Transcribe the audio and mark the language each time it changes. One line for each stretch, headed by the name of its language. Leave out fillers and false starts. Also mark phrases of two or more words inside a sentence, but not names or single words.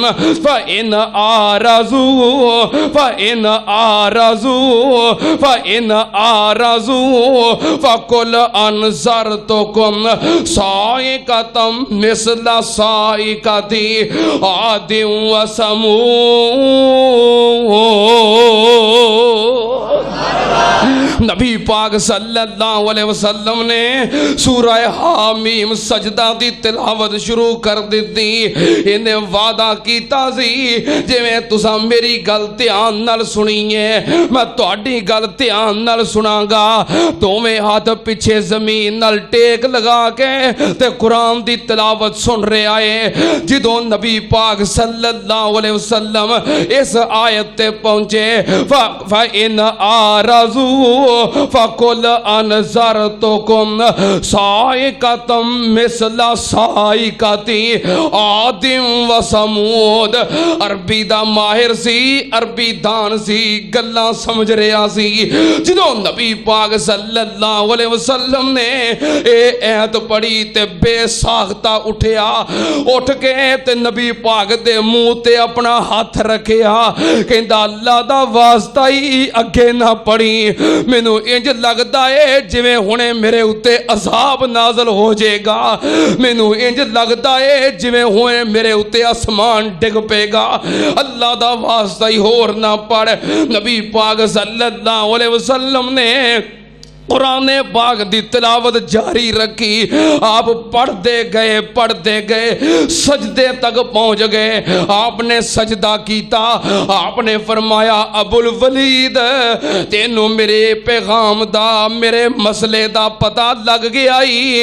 Arabic: فإن أعرضوا فقل أنذرتكم صاعقة مثل صاعقة عاد وثمود.
Punjabi: نبی پاک صلی اللہ علیہ وسلم نے سورہ حم سجدہ دی تلاوت شروع کر دی. انہیں وعدہ کیتا سی جیویں تساں میری گل دھیان نال سنی ہے میں تہاڈی گل دھیان نال سناں گا. دوویں ہتھ پچھے زمین نال ٹیک لگا کے تے قرآن دی تلاوت سن رہا ہے. جدوں نبی پاک صلی اللہ علیہ وسلم اس آیت تے پہنچے
Arabic: فإن أعرضوا فقل أنذرتكم صاعقة مثل صاعقة عاد وثمود.
Punjabi: عربی دا ماہر سی، عربی دان سی، گلاں سمجھ رہا سی. جدوں نبی پاک صلی اللہ علیہ وسلم نے اے آیت پڑھی تے بے ساختہ اٹھیا، اٹھ کے تے نبی پاک دے منہ تے اپنا ہتھ رکھیا، کہندا اللہ دا واسطہ ای اگے نہ پڑھیں، مینوں انج لگدا ہے جیویں ہنے میرے اتے عذاب نازل ہو جائے گا، مینوں انج لگدا ہے جیویں ہنے میرے اتے اسمان ڈگ پئے گا. اللہ دا واسطہ ای ہور نہ پڑھ. نبی پاک صلی اللہ علیہ وسلم نے قرآن پاک دی تلاوت جاری رکھی. آپ پڑھدے گئے سجدے تک پہنچ گئے. آپ نے سجدہ کیتا، آپ نے فرمایا ابو الولید تینوں میرے پیغام دا میرے مسئلے دا پتہ لگ گیا ای?